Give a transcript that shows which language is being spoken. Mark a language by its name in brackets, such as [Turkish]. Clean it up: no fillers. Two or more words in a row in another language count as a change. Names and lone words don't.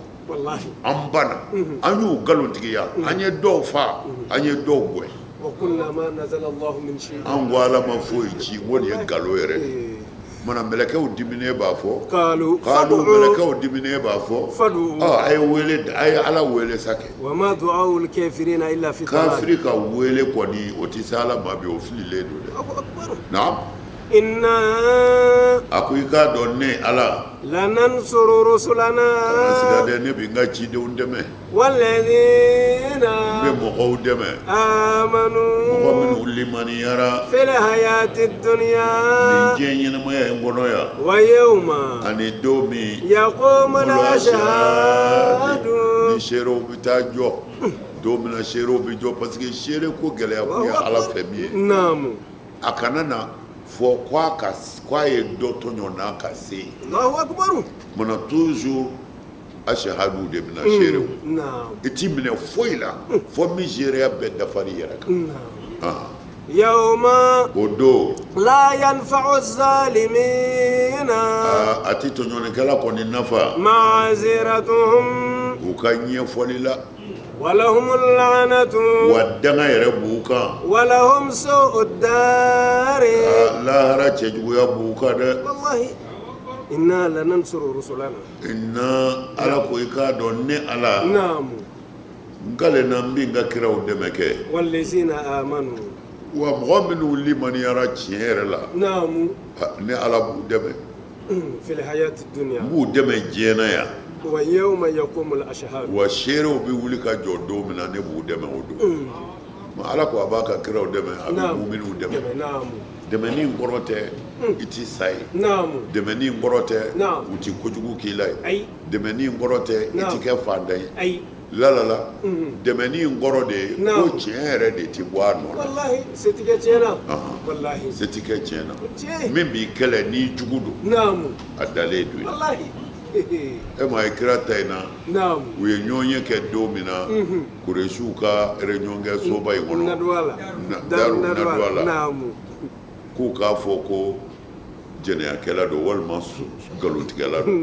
[Arabic] والله [Bambara] an banna an y'u nkalontigiya an ye dɔw fa an ye dɔw gɛn [Arabic] وقلنا ما نزل الله من شيء [Bambara] an ko ala ma foyi ci n ko nin ye nkalon yɛrɛ de ye mana mɛlɛkɛw diminen b'a fɔ [Arabic] قالوا kalu فادعوا [Bambara] mɛlɛkɛw diminen b'a fɔ [Arabic] فادعوا [Bambara] a ye wele a ye ala wele sa kɛ [Arabic] وما دعاء الكافرين إلا في ضلال [Bambara] kafiri ka wele kɔni o tɛ se ala ma bi o fililen don dɛ [Arabic] الله أكبر na إنا [Bambara] a ko i k'a dɔn ne ala [Arabic] لننصر رسلنا [Bambara] siga dɛ ne bɛ n ka cidenw dɛmɛ [Arabic] والذين [Bambara] n bɛ mɔgɔw dɛmɛ mɔgɔ [Arabic] آمنوا [Bambara] minnu limaniyara [Arabic] في الحياة الدنيا [Bambara] nin diɲɛ ɲɛnamaya in kɔnɔ yan [Arabic] ويوم [Bambara] ani don min [Arabic] يقوم الأشهاد [Bambara] ni seerew bɛ taa jɔ don min na seerew bɛ jɔ parce que seere ko gɛlɛya kun ye ala fɛ min ye [Arabic] نعم [Bambara] a kana na fɔ k'a ye dɔ tɔɲɔ n'a ka se yen [Arabic] الله أكبر [Bambara] mana toujours ashahadu de bɛna seerew [Arabic] نعم [Bambara] i t'i minɛ foyi la fɔ min seereya bɛɛ dafari yɛrɛ kan [Arabic] نعم يوم [Bambara] o don [Arabic] لا ينفع الظالمين [Bambara] a ti tɔɲɔlikɛla kɔni nafa [Arabic] معذرتهم [Bambara] u ka ɲɛfɔli la [Arabic] ولهم اللعنة [Bambara] wa danga yɛrɛ b'u kan [Arabic] ولهم سوء الدار [Bambara] lahara cɛjuguya b'u kan dɛ [Arabic] والله إنا لننصر رسلنا [Bambara] inna ala ko i k'a dɔn ne ala [Arabic] نعم [Bambara] n kale na n bɛ n ka kiraw dɛmɛ kɛ [Arabic] والذين آمنوا [Bambara] wa mɔgɔ minnu limaniyara tiɲɛ yɛrɛ la [Arabic] نعم [Bambara] ne ala b'u dɛmɛ [Arabic] في الحياة [Bambara] n [Arabic] الدنيا [Bambara] b'u dɛmɛ diɲɛ na yan [Arabic] ويوم يقوم الأشهاد [Bambara] wa seerew bɛ wuli ka jɔ don min na ne b'u dɛmɛ o don ma ala ko a b'a ka kiraw dɛmɛ a bɛ [Arabic] نعم [Bambara] muminiw dɛmɛ [Arabic] نعم [Bambara] dɛmɛni in kɔrɔ tɛ i ti sa ye [Arabic] نعم [Bambara] dɛmɛni in kɔrɔ tɛ [Arabic] Naam. [Bambara] u ti kojugu k'i la ye [Arabic] أي [Bambara] dɛmɛni in kɔrɔ tɛ i ti [Arabic] Naam. [Bambara] kɛ fantan ye [Arabic] أي [Bambara] lalala dɛmɛni in kɔrɔ de ye [Arabic] Naam. [Bambara] ko tiɲɛ yɛrɛ de ti bɔ a nɔ la [Arabic] والله ستكتشينا Ahan. والله [Bambara] se ti kɛ tiɲɛ na tiɲɛ min b'i kɛlɛ n'i jugu don [Arabic] نعم [Bambara] a dalen don yen [Arabic] والله [Bambara] e ma ye kira ta in na [Arabic] نعم [Bambara] u ye ɲɔgɔn ye kɛ don min na kuresiw ka réunion kɛ soba in kɔnɔ [Arabic] ندوالا [Bambara] daru naduwa la [Arabic] نعم [Bambara] k'u k'a fɔ ko jɛnɛyakɛla don walima nkalontigɛla don